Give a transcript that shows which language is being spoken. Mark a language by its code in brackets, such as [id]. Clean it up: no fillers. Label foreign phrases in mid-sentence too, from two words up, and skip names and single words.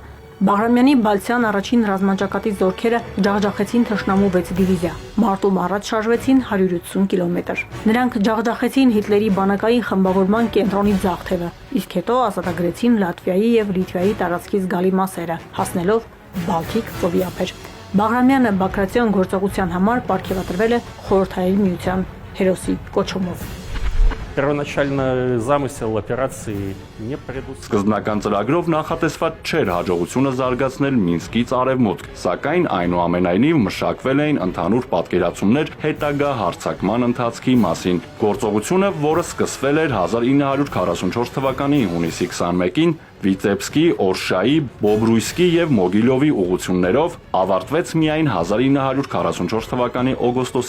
[hy] Բաղրամյանի Բալցյան առաջին ռազմաճակատի զորքերը ջախջախեցին թշնամու 6 դիվիզիա, մարտում առաջ շարժվեցին 180 կիլոմետր։ Նրանք ջախջախեցին Հիտլերի բանակային խմբավորման կենտրոնի ձախ թևը, իսկ հետո ազատագրեցին Լատվիայի եւ Լիտվայի տարածքից գալի մասերը, հասնելով Բալթիկ ծովի ափեր։ Բաղրամյանը Բագրատյան գործողության համար պարգևատրվել է Խորհրդային Միության հերոսի կոչումով։ [ru] Первоначально замысел операции не предусмотрел. [hy] Սկզբնական ծրագրով նախատեսված չէր հաջողությունը զարգացնել Մինսկից արևմուտք, սակայն այնուամենայնիվ մշակվել էին ընդհանուր պատկերացումներ հետագա հարձակման ընթացքի մասին։ Գործողությունը, որը սկսվել էր 1944 թվականի հունիսի 21-ին, Վիծեբսկի, Օրշայի, Բոբրույսկի եւ Մոգիլովի ուղղություններով ավարտվեց միայն 1944 թվականի օգոստոսի